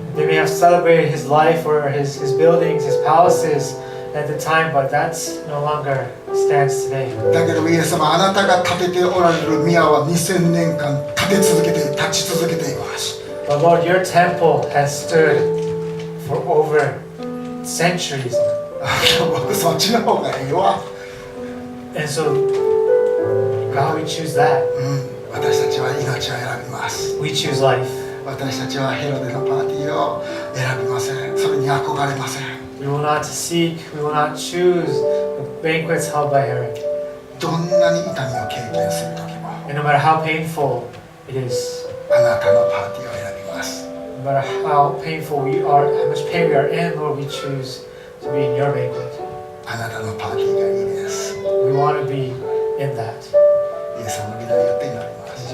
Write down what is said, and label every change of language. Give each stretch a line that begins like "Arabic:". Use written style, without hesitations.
English: They may have celebrated his life or his buildings, his palaces at the time, but that's no longer stands today.
Japanese: だけどイエス様、あなたが建てておられる宮は2000年間立ち続けています。
English: But Lord, your temple has stood for over centuries.
Japanese: 僕そっちの方がいいわ。
English: And so, God, we choose that.
Japanese: 私たちは命を選びます。
English: We choose life.
Japanese: 私たちはヘロデのパーティーを選びません。それに憧れません。
English: We will not seek, we will not choose the banquets held by Herod.
Japanese: どんなに痛みを経験するときも、
English: And no matter how painful it is,
Japanese: あなたのパーティーを選びます。
English: no matter how painful we are, how much pain we are in, Lord, we choose to be in your banquet.
Japanese: あなたのパーティーがいいです。
English: We want to be in that.
Japanese: イエス様の皆によって祈ります。